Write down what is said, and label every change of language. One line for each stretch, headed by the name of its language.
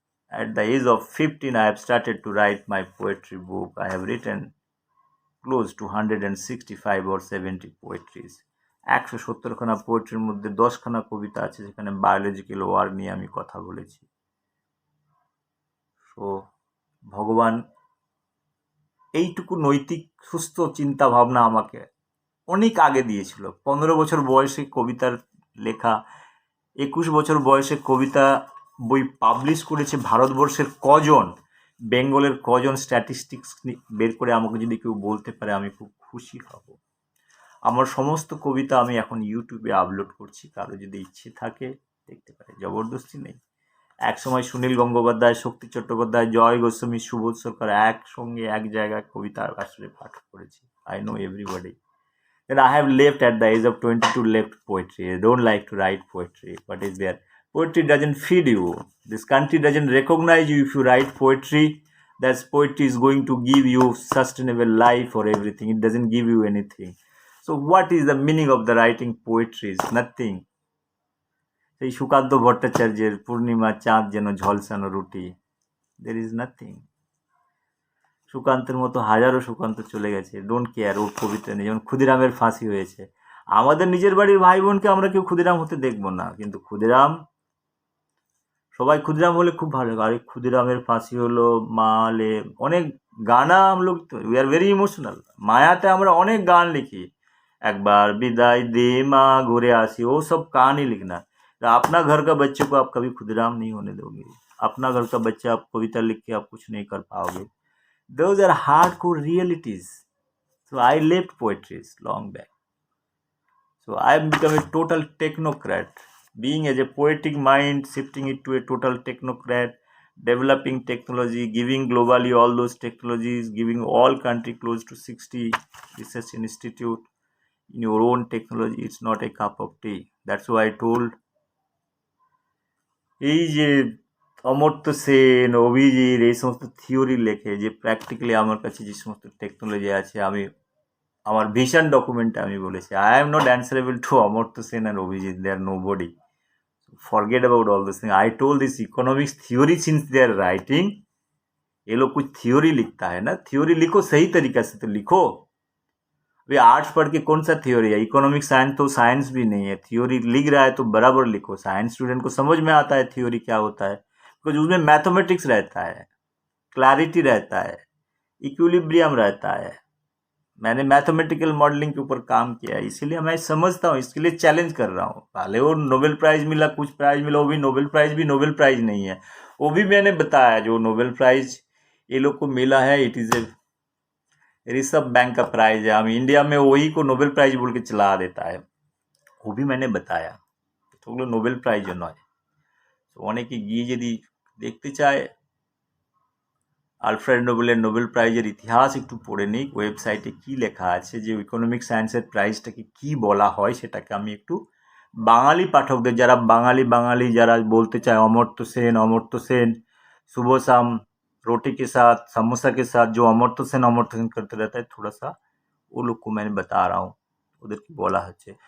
English: At the age of 15, I have started to write my poetry book. I have written close to 165 or 70 poetries.
Bangla: 170খানা পোয়েট্রির মধ্যে 10খানা কবিতা আছে যেখানে biological war নিয়ে আমি কথা বলেছি। সো ভগবান এইটুকু নৈতিক সুস্থ চিন্তা ভাবনা আমাকে অনেক আগে দিয়েছিল। 15 বছর বয়সে কবিতার লেখা, 21 বছর বয়সে কবিতা বই পাবলিশ করেছে ভারতবর্ষের কজন, বেঙ্গলের কজন, স্ট্যাটিস্টিক্স বের করে আমাকে যদি কেউ বলতে পারে আমি খুব খুশি হব। আমার সমস্ত কবিতা আমি এখন ইউটিউবে আপলোড করছি, কারো যদি ইচ্ছে থাকে দেখতে পারে, জবরদস্তি নেই। একসময় সুনীল গঙ্গোপাধ্যায়, শক্তি চট্টোপাধ্যায়, জয় গোস্বামী, সুবোধ সরকার একসঙ্গে এক জায়গায় কবিতা আসলে পাঠ করেছি।
English: I know everybody. Then I have left at the age of 22, left poetry. I don't like to write poetry. What is there? Poetry doesn't feed you. This country doesn't recognize you if you write poetry. That poetry is going to give you sustainable life or everything. It doesn't give you anything. So what is the meaning of the writing poetry? Is nothing.
Bangla: সেই সুকান্ত ভট্টাচার্যের পূর্ণিমা চাঁদ যেন ঝলসানো রুটি,
English: there is nothing.
Bangla: সুকান্তের মতো হাজারো সুকান্ত চলে গেছে,
English: don't care,
Bangla: ওর কবিতা নেই। যেমন ক্ষুদিরামের ফাঁসি হয়েছে, আমাদের নিজের বাড়ির ভাই বোনকে আমরা কেউ ক্ষুদিরাম হতে দেখবো না, কিন্তু ক্ষুদিরাম, সবাই ক্ষুদিরাম হলে খুব ভালো। আরে ক্ষুদিরামের ফাঁসি হলো, মালে অনেক গানা আমলোক,
English: We are very emotional.
Bangla: মায়াতে আমরা অনেক গান লিখি, একবার বিদায় দে মা ঘুরে আসি, ও সব
Hindi: कहानी लिखना। अपना घर का बच्चे को आप कभी खुदराम नहीं होने दोगे। अपना घर का बच्चा आप कविता लिख के आप कुछ नहीं कर पाओगे।
English: Those are hardcore realities. So I left poetry long back. So I have become a total technocrat. Being as a poetic mind, shifting it to a total technocrat, developing technology, giving globally all those technologies, giving all country close to 60 research institute in your own technology, it's not a cup of tea. That's why I told,
Bangla: এই যে অমর্ত্য সেন, অভিজিৎ এই সমস্ত theory লেখে, যে practically আমার কাছে যে সমস্ত টেকনোলজি আছে, আমি আমার ভিশন ডকুমেন্টে আমি বলেছি,
English: I am not answerable to Amartya Sen আর Abhijit, they are nobody. Forget about all this thing. I told this economics theory since they are writing.
Hindi: ये लोग कुछ थ्योरी लिखता है ना, थ्योरी लिखो सही तरीका से तो लिखो। अभी आर्ट्स पढ़ के कौन सा थ्योरी है? इकोनॉमिक साइंस तो साइंस भी नहीं है। थ्योरी लिख रहा है तो बराबर लिखो। साइंस स्टूडेंट को समझ में आता है थ्योरी क्या होता है, बिकॉज उसमें मैथमेटिक्स रहता है, क्लैरिटी रहता है, इक्विलिब्रियम रहता है। मैंने मैथमेटिकल मॉडलिंग के ऊपर काम किया है, इसीलिए मैं समझता हूँ, इसके लिए चैलेंज कर रहा हूँ। पहले वो नोबेल प्राइज मिला, कुछ प्राइज मिला, वो भी नोबेल प्राइज नहीं है। वो भी मैंने बताया, जो नोबेल प्राइज ये लोग को मिला है,
English: it is a
Hindi: reserve bank का प्राइज है। हम इंडिया में वही को नोबेल प्राइज बोल के चला देता है, वो भी मैंने बताया। तो
Bangla: ওগুলো নোবেল প্রাইজও নয়। তো অনেকে গিয়ে যদি দেখতে চায় আলফ্রেড নোবেলের নোবেল প্রাইজের ইতিহাস একটু পড়ে নিক, ওয়েবসাইটে কি লেখা আছে, যে ইকোনমিক সায়েন্সের প্রাইজটাকে কি বলা হয়, সেটাকে আমি একটু বাঙালি পাঠকদের, যারা বাঙালি যারা বলতে চায় অমর্ত্য সেন
Hindi: सुबह शाम रोटी के साथ समोसा के साथ जो अमर्त्य सेन करते रहता है, थोड़ा सा वो लोग को मैंने बता रहा हूँ,
Bangla: ওদেরকে বলা হচ্ছে।